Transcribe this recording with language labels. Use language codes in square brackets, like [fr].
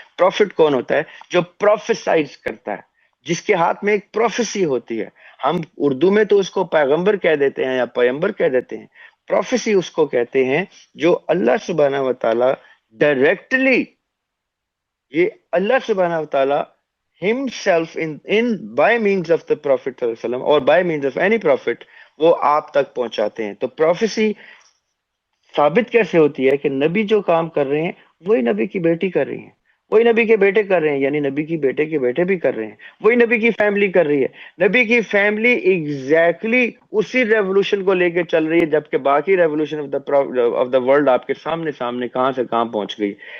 [ur] Profit کون ہوتا ہے؟ جو پروفیسائز کرتا ہے، جس کے ہاتھ میں ایک پروفیسی ہوتی ہے. ہم اردو میں تو اس کو پیغمبر کہہ دیتے ہیں یا پیغمبر کہہ دیتے ہیں. پروفیسی اس کو کہتے ہیں جو اللہ سبحانہ و تعالی ڈائریکٹلی، یہ اللہ سبحانہ و تعالی [en] himself in by means of the Prophet صلی اللہ علیہ وسلم or by means of any prophet, [ur] وہ آپ تک پہنچاتے ہیں. تو پروفیسی ثابت کیسے ہوتی ہے کہ نبی جو کام کر رہے ہیں وہی نبی کی بیٹی کر رہی ہیں, وہی نبی کے بیٹے کر رہے ہیں, یعنی نبی کی بیٹے کے بیٹے بھی کر رہے ہیں, وہی نبی کی فیملی کر رہی ہے. نبی کی فیملی ایگزیکٹلی اسی ریولوشن کو لے کے چل رہی ہے, جبکہ باقی [en] revolution of the world [ur] آپ کے سامنے سامنے کہاں سے کہاں پہنچ گئی.